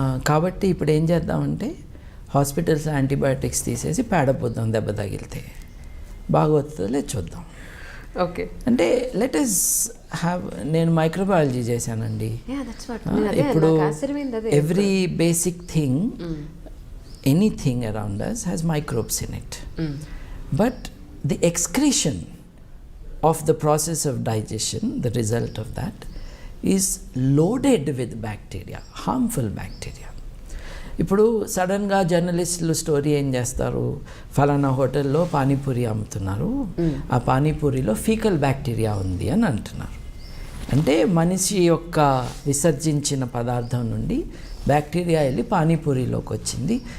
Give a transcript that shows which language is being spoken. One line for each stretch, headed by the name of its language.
Telugu: కాబట్టి ఇప్పుడు ఏం చేద్దామంటే హాస్పిటల్స్ యాంటీబయాటిక్స్ తీసేసి పేడపోద్దాం, దెబ్బ తగిలితే బాగోతుందో లేదు చూద్దాం.
English: okay,
Telugu: అంటే
English: Let us have.
Telugu: నేను మైక్రోబయాలజీ చేశానండి. ఇప్పుడు
English: Every basic thing, anything around us has microbes in it. But the excretion of the process of digestion, the result of that is loaded with bacteria, harmful bacteria.
Telugu: ఇప్పుడు సడన్గా జర్నలిస్టులు story ఏం చేస్తారు, ఫలానా హోటల్లో పానీపూరి అమ్ముతున్నారు, ఆ పానీపూరిలో ఫీకల్ బ్యాక్టీరియా ఉంది అని అంటున్నారు. అంటే మనిషి యొక్క విసర్జించిన పదార్థం నుండి బ్యాక్టీరియా వెళ్ళి పానీపూరిలోకి వచ్చింది.